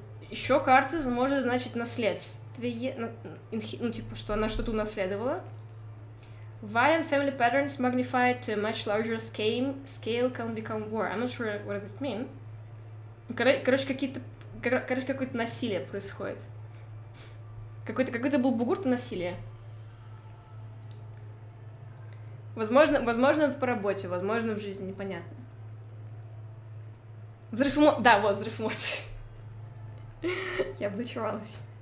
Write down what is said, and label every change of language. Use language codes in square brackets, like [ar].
[ru] Еще карта может значить наследствие, ну, типа, что она что-то унаследовала. [en] Violent family patterns magnified to a much larger scale can become war. I'm not sure what does it mean. [ru] Короче, какое-то насилие происходит. Какой-то был бугурт насилия. Возможно, по работе, возможно, в жизни, непонятно. Взрыв эмоций. Да, вот, взрыв эмоций. Я облачевалась.